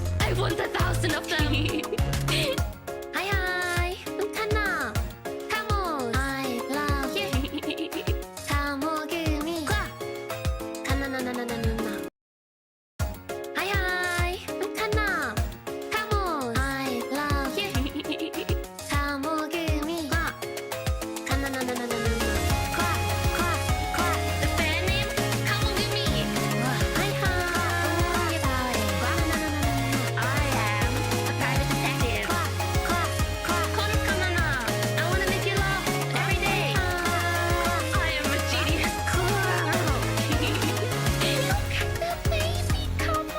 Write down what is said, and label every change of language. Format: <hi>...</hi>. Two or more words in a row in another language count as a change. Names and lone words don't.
<en>I want 1,000 of them. Hi, hi. I'm Kanna. Come on. I love you. Tamogumi. Kanna na na na na na. Hi, hi. I'm Kanna. Come on. I love you. Tamogumi. Kanna na na na na na. The fan name? Come on with me. Hi, hi. I am a private detective. Call Kanna. I wanna make you laugh every day. I am a genius. Look at the baby, Kamo.</en>